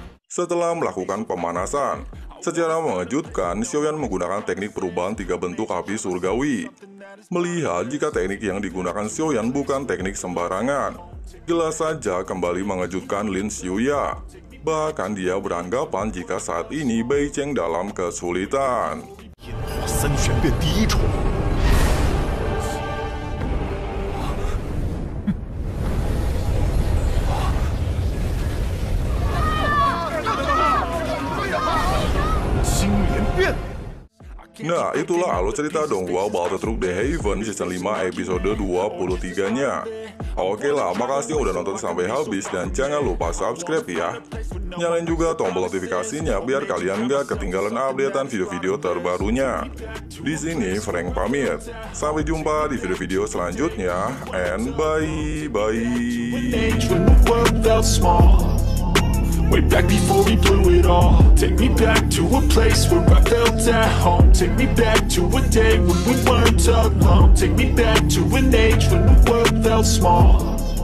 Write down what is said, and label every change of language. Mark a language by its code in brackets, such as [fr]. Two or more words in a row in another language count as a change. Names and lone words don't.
[id] Setelah melakukan pemanasan, secara mengejutkan, Xiaoyan menggunakan teknik perubahan 3 bentuk api surgawi. Melihat jika teknik yang digunakan Xiaoyan bukan teknik sembarangan, jelas saja kembali mengejutkan Lin Xiuya. Bahkan dia beranggapan jika saat ini Bai Cheng dalam kesulitan. [zh] 三玄变第一重。 [id] Nah, itulah alur cerita Donghua Battle Truck The Haven Season 5 episode 23-nya. Oke lah, makasih udah nonton sampai habis dan jangan lupa subscribe ya. Nyalain juga tombol notifikasinya biar kalian gak ketinggalan updatean video-video terbarunya. Di sini Frank pamit. Sampai jumpa di video-video selanjutnya [en] and bye-bye. Way back before we blew it all. Take me back to a place where I felt at home. Take me back to a day when we weren't alone. Take me back to an age when the world felt small.